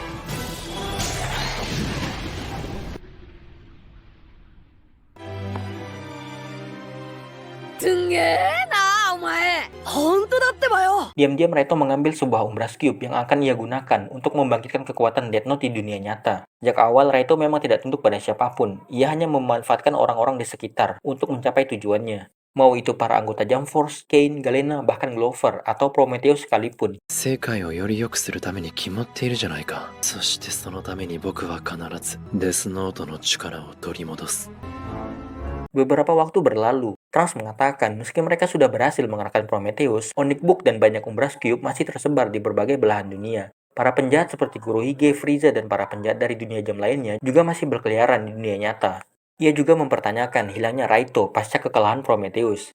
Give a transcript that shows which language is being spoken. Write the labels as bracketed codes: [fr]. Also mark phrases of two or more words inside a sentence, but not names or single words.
[id] Diam-diam Reito mengambil sebuah Umbras Cube yang akan ia gunakan untuk membangkitkan kekuatan Death Note di dunia nyata. Sejak awal, Reito memang tidak tunduk pada siapapun. Ia hanya memanfaatkan orang-orang di sekitar untuk mencapai tujuannya. Mau itu para anggota Jump Force, Kane, Galena, bahkan Glover, atau Prometheus sekalipun. [ja] 世界をより良くするために決まっているじゃないか。そしてそのために僕は必ずデスノートの力を取り戻す。 [id] Beberapa waktu berlalu, Trunks mengatakan meski mereka sudah berhasil mengalahkan Prometheus, Onyx Book dan banyak Umbras Cube masih tersebar di berbagai belahan dunia. Para penjahat seperti Kurohige, Frieza, dan para penjahat dari dunia jam lainnya juga masih berkeliaran di dunia nyata. Ia juga mempertanyakan hilangnya Raito pasca kekalahan Prometheus.